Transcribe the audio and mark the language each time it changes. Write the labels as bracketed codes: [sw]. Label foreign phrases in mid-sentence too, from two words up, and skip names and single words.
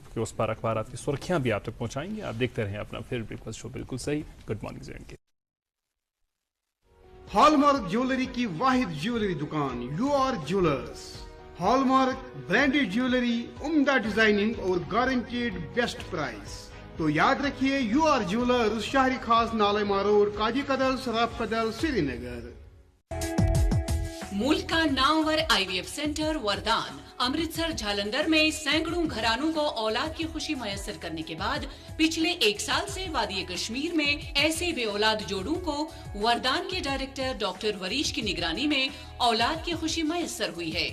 [ur] وقفے کے اس پار اخبارات کی سرخیاں بھی آپ تک پہنچائیں گے. آپ دیکھتے رہیں اپنا پھر [en] breakfast show [ur] بالکل صحیح. [en] good morning Zain K. [ur] ہال مارک جیولری کی واحد جیولری دکان یو آر جیولرز. [en] hallmark branded jewellery, عمدہ ڈیزائننگ اور guaranteed best price. [ur] تو یاد رکھیے یو آر جیولرز، شہری خاص نالما روڈ، کاجی کدل، سراف کدل، سری نگر. ملک کا نامور IVF سینٹر وردان امرتسر جھالندر میں سینکڑوں گھرانوں کو اولاد کی خوشی میسر کرنے کے بعد پچھلے 1 سال سے وادی کشمیر میں ایسے بے اولاد جوڑوں کو وردان کے ڈائریکٹر ڈاکٹر وریش کی نگرانی میں اولاد کی خوشی میسر ہوئی ہے.